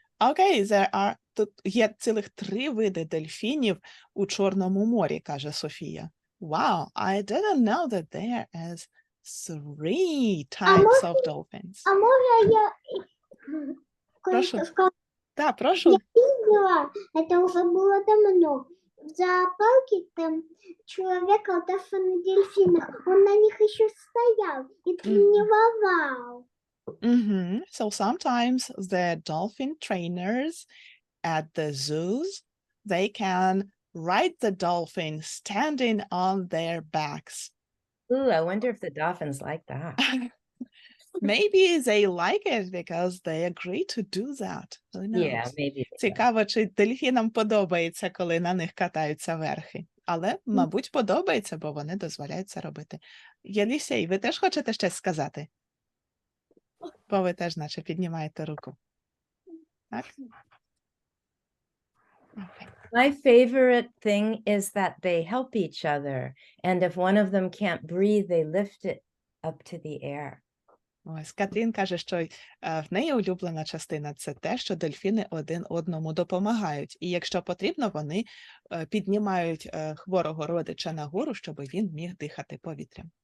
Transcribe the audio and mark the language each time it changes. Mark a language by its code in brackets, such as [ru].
[uk] Окей, тут є цілих 3 види дельфінів у Чорному морі, каже Софія. [en] Wow, I didn't know that there is 3 types of dolphins. [ru] А можно я [uk] Прошу. [ru] кое-что скажу? [uk] Так, прошу. [ru] Видела, это уже было давно. В зоопарке там человек катался на дельфинах. Он на них еще стоял и тренировал. [en] So sometimes the dolphin trainers at the zoos, they can ride the dolphin standing on their backs. Ooh, I wonder if the dolphins like that. Maybe they like it because they agree to do that. Who knows? Yeah, maybe. they do. [uk] Цікаво, чи дельфінам подобається, коли на них катаються верхи. Але, мабуть, подобається, бо вони дозволяють це робити. Єлісей, ви теж хочете щось сказати? Бо ви теж наче піднімаєте руку. Так? [en] Okay. My favorite thing is that they help each other. And if one of them can't breathe, they lift it up to the air. [uk] Ось Катрін каже, що в неї улюблена частина – це те, що дельфіни один одному допомагають. І якщо потрібно, вони піднімають хворого родича нагору, щоб він міг дихати повітрям.